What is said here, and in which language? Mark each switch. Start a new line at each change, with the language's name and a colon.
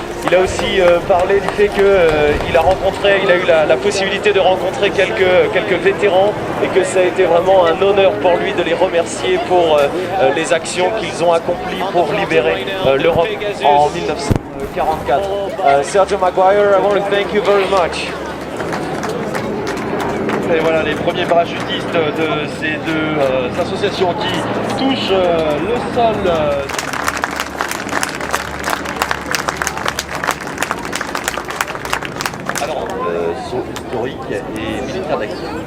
French: Il a aussi parlé du fait qu'il a eu la possibilité de rencontrer quelques vétérans et que ça a été vraiment un honneur pour lui de les remercier pour les actions qu'ils ont accomplies pour libérer l'Europe en 1944.
English: Sergio Maguire, I want to thank you very much.
French: Et voilà les premiers parachutistes de ces deux associations qui touchent le sol. Alors, saut historique et militaire d'action.